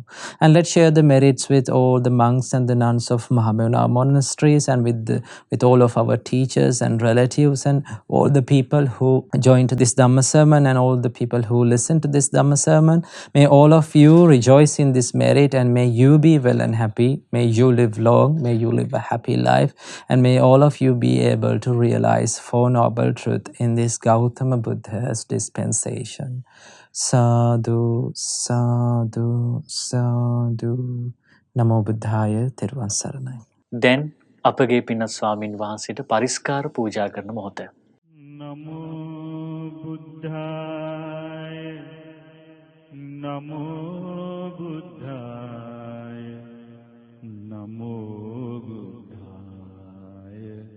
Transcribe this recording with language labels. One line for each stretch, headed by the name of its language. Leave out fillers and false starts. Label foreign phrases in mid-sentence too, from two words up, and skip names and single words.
English: And let's share the merits with all the monks and the nuns of Mahamuna monasteries, and with all of our teachers and relatives, and all the people who joined this Dhamma sermon, and all the people who listen to this Dhamma sermon. May all of you rejoice in this merit, and may you be well and happy. May you live long, may you live a happy life, and may all of you be able to realize Four Noble Truths in this Gautama Buddha's dispensation.
Pali: Sadhu, sadhu, sadhu. Namo Buddhaya, Thiruvon Saranai.
Sinhala: දැන් අපගේ පින්වත් ස්වාමින් වහන්සේට පරිස්කාර පූජා කරන මොහොත.
Pali: නමෝ බුද්ධාය නමෝ බුද්ධාය නමෝ බුද්ධාය